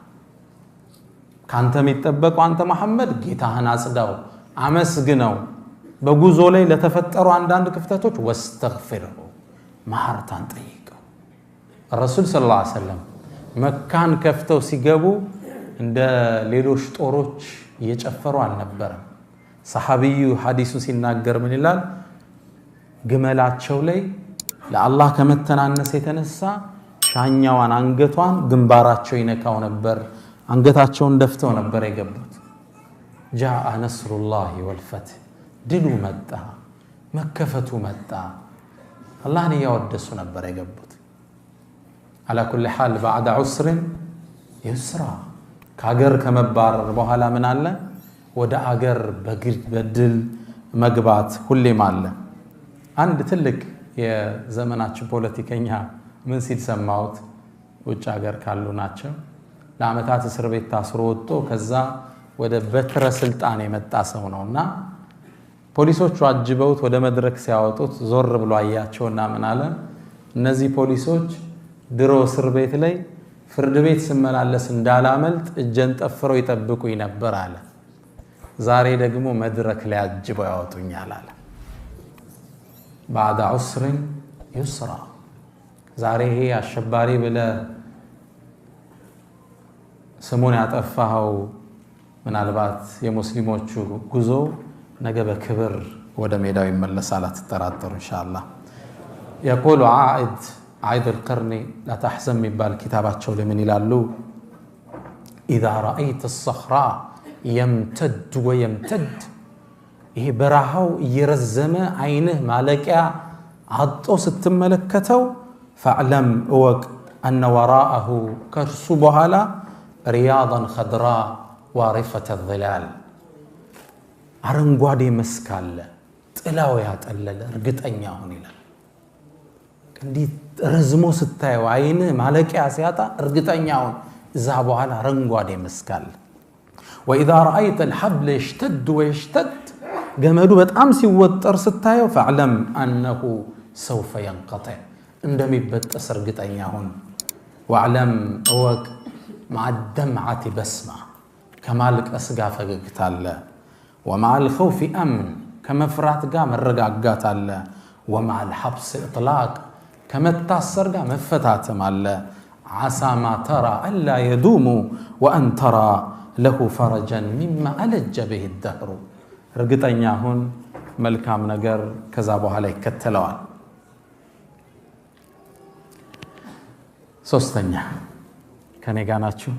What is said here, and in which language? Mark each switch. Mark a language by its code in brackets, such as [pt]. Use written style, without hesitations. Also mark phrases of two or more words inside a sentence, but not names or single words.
[am] ካንተ የሚጠበቀው አንተ መሐመድ ጌታህን አጽዳው አመስግነው በጉዞ ላይ ለተፈጠሩ አንዳንድ ክፍተቶች واستغفره ማህረታን ጠይቀው ረሱል [ar] صلى الله عليه وسلم [am] መካን ከፍተው ሲገቡ እንደ ሌሎች ጦሮች እየጨፈሩ አልነበረም ሰሃቢዩ ሐዲሱ ሲናገር ምን ይላል ግመላቸው ላይ ለአላህ ከመተናነስ የተነሳ ሻኛዋን አንገቷን ግንባራቸው ይነካው ነበር አንገታቸውን ደፍተው ነበር የገቡት [ar] جاء نصر الله والفتح [am] ድሉ መጣ መከፈቱ መጣ አላህን ያወደሱ ነበር የገቡት [ar] على كل حال بعد عسر يسرا [am] ከሀገር ከመባረር በኋላ ምን አለ ወደ አገር በድል መግባት ሁሌም አለ። አንድ ትልቅ የዘመናችን ፖለቲከኛ ምን ሲል ሰማሁት? ውጭ ሀገር ካሉ ናቸው። ለአመታት እስር ቤት ታስሮ ወጥቶ ከዛ ወደ በትረ ስልጣን የመጣ ሰው ነውና ፖሊሶቹ አጅበውት ወደ መድረክ ሲያወጡት ዞር ብሎ አያቸውና ምን አለ? እነዚህ ፖሊሶች ድሮ እስር ቤት ላይ ፍርድ ቤት ስመላለስ እንዳላመልጥ እጀን ጠፍረው ይጠብቁኝ ነበር አለ። ዛሬ ደግሞ መድረክ ላይ አጅበው ያወጡኛል አለ። [ar] بعد عسر يسرا [am] ዛሬ ይሄ አሸባሪ ብለህ ስሙን ያጠፋው ምናልባት የሙስሊሞቹ ጉዞ ነገ በክብር ወደ ሜዳው ይመለሳል አትጠራጠሩ ኢንሻአላህ። [ar] يقول عائد القرني لا تحزن [am] የሚባል ኪታባቸው ለምን ይላሉ? [ar] إذا رأيت الصخراء يمتد ويمتد [am] ይሄ በረሃው እየረዘመ አይንህ ማለቂያ አጥቶ ስትመለከተው [ar] فاعلم اوق ان وراءه [am] ከርሱ በኋላ [ar] رياضا خضراء وارفة الظلال [am] አረንጓዴ መስክ አለ ጥላው ያጠለለ እርግጠኛ ሁን ይላል። እንዲህ ረዝሞ ስታየው አይንህ ማለቂያ ሲያጣ እርግጠኛ ሁን እዛ በኋላ አረንጓዴ መስክ አለ። [ar] واذا رايت الحبل يشتد ويشتد [am] ገመዱ በጣም ሲወጠር ስታየው [ar] فاعلم انه سوف ينقطع [am] እንደሚበጠስ እርግጠኛ ሁን። [ar] واعلم اوق مع الدمعة بسمة [am] ከማልቀስ ጋር ፈገግታ አለ። [ar] ومع الخوف امن ከመፍራት [am] ጋር መረጋጋት አለ። [ar] ومع الحبس اطلاق [am] ከመታሰር ጋር መፈታተም አለ። [ar] عسى ما ترى الا يدوم وان ترى له فرجا مما ألج به الدهر [am] እርግጠኛ ሁን መልካም ነገር ከዛ በኋላ ይከተለዋል። ሶስተኛ ከኔ ጋር ናችሁ?